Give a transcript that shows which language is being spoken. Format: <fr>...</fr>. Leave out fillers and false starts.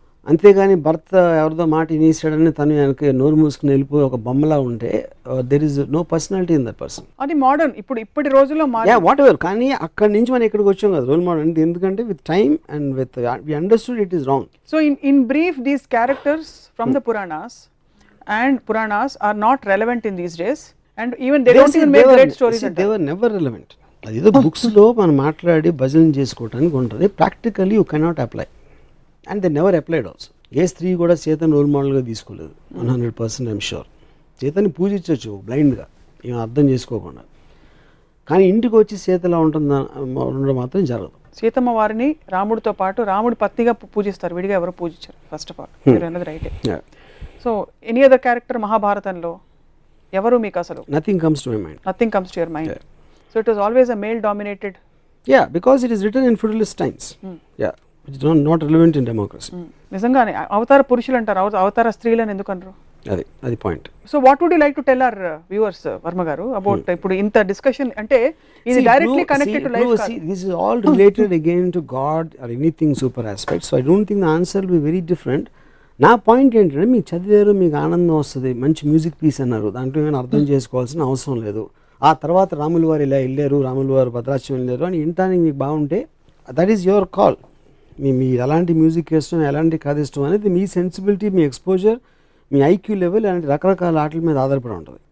<te>అంతేగాని భర్త ఎవరిదో మాట ఇనేసాడని తను వెనక నోరు మూసుకుని వెళ్ళిపోయి ఒక బొమ్మలా ఉంటే</te> <en>There is no personality in that person.</en> <te>అది మోడర్న్ ఇప్పటి రోజుల్లో</te> <en>Whatever.</en> <te>కానీ అక్కడి నుంచి మనం ఇక్కడికి వచ్చాం కదా రోల్ మోడల్ అంటే. ఎందుకంటే</te> <en>With time and with we understood it is wrong. So in brief these characters from the Puranas and Puranas are not relevant in these days, and even they don't even make great stories. They were never relevant.</en> <te>అదేదో బుక్స్లో మనం మాట్లాడి భజన చేసుకోవడానికి ఉంటుంది,</te> <en>Practically you cannot apply, and they never applied also.</en> <te>ఏ స్త్రీ కూడా సీతను రోల్ మోడల్గా తీసుకోలేదు 100%.</te> <en>I'm sure</en> <te>సీతని పూజించవచ్చు బ్లైండ్గా, ఏం అర్థం చేసుకోకుండా. కానీ ఇంటికి వచ్చి సీతలా ఉండడం మాత్రం జరగదు. సీతమ్మ వారిని రాముడితో పాటు రాముడి పత్నిగా పూజిస్తారు, విడిగా ఎవరు పూజించారు.</te> <en>first of all</en> <te>మీరు అన్నది రైటే.</te> <en>so any other character</en> <te>మహాభారతంలో ఎవరు మీకు అసలు?</te> <en>Nothing comes to my mind. Nothing comes to your mind. So it was always a male dominated. Yeah, because it is written in feudalist times. Yeah, which is not relevant in democracy.</en> <te>నిజంగానే అవతార పురుషులు అంటారు, అవతార స్త్రీలను ఎందుకు అనరు? అది point.</te> <en>so what would you like to tell our viewers Varma garu about</en> <te>ఇప్పుడు ఇంత</te> <en>Discussion?</en> <te>అంటే ఇది</te> <en>Directly connected to life. This is all related again to God or anything super aspect. So I don't think the answer will be very different.</en> <te>నా point ఏంటంటే, మీకు చదివారు, మీకు ఆనందం వస్తుంది, మంచి మ్యూజిక్ పీస్ అన్నారు, దాంట్లో ఏమైనా అర్థం చేసుకోవాల్సిన అవసరం లేదు. ఆ తర్వాత రాములు వారు ఇలా వెళ్ళారు, రాములు వారు భద్రాచలం వెళ్ళారు అని వినటానికి మీకు బాగుంటే</te> <en>That is your call.</en> <te>మీ ఎలాంటి మ్యూజిక్ ఇష్టం, ఎలాంటి కథ ఇష్టం అనేది మీ సెన్సిబిలిటీ, మీ ఎక్స్పోజర్, మీ ఐక్యూ లెవెల్, అలాంటి రకరకాల ఆటల మీద ఆధారపడి ఉంటుంది.</te>